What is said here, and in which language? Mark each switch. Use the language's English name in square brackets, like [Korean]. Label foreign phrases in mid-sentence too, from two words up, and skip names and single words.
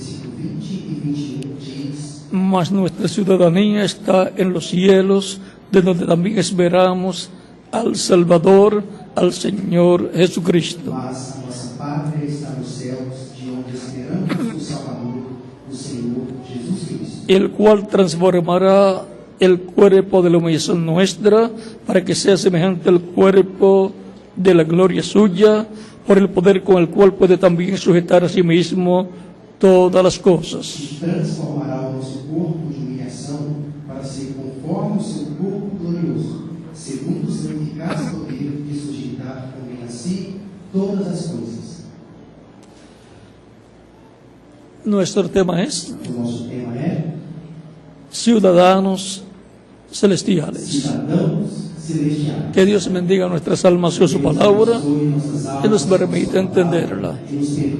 [Spanish] mas nuestra ciudadanía está en los cielos, de donde también esperamos al Salvador, al Señor Jesucristo. [Portuguese] Mas a nossa pátria está nos céus, de onde esperamos o Salvador, o Senhor Jesus Cristo. [Spanish] El cual transformará el cuerpo de la humillación nuestra para que sea semejante al cuerpo de la gloria suya, por el poder con el cual puede también sujetar a sí mismo todas las cosas. [Portuguese] E transformará o nosso corpo de humilhação para ser conforme o seu corpo glorioso, segundo o seu eficaz poder de sujeitar também a si todas as coisas. [Spanish] Nuestro tema es [Portuguese] O nosso tema é [Spanish] ciudadanos celestiales. [Portuguese] Cidadãos Celestiais. [Spanish] Que Dios bendiga nuestras almas con su palabra y nos permita entenderla. Que nos permita entender. Pueden tomar asiento si tienen la bondad. Pueden tomar asiento si tienen la bondad. [Portuguese] Tenham uma gentileza. 1 Coríntios, capítulo 13. 1 Coríntios, capítulo 13.